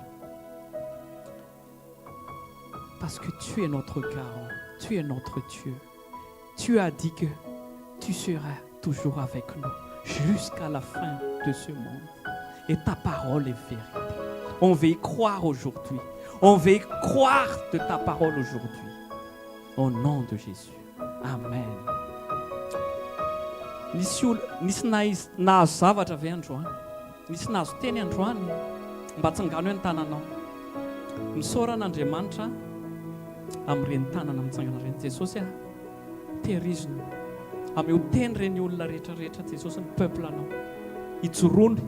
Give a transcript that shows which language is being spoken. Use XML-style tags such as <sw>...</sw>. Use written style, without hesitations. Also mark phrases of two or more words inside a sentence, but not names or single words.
<fr>Parce que tu es notre garant, tu es notre Dieu. Tu as dit que tu seras toujours avec nous jusqu'à la fin de ce monde. Et ta parole est vérité. On veut y croire aujourd'hui. On veut y croire de ta parole aujourd'hui. Au nom de Jésus. Amen.</fr> <mg>Nisy nahazo zavatra ve androany? Nisy nahazo teny androany? Mba tsangano hoe ny tananao. Misaoran'Andriamanitra amin'ireny tanana mitsangana ireny. Jesosy tehirizina ame ho teny ireny olona rehetrarehetra Jesosy ny peuple anao.</mg>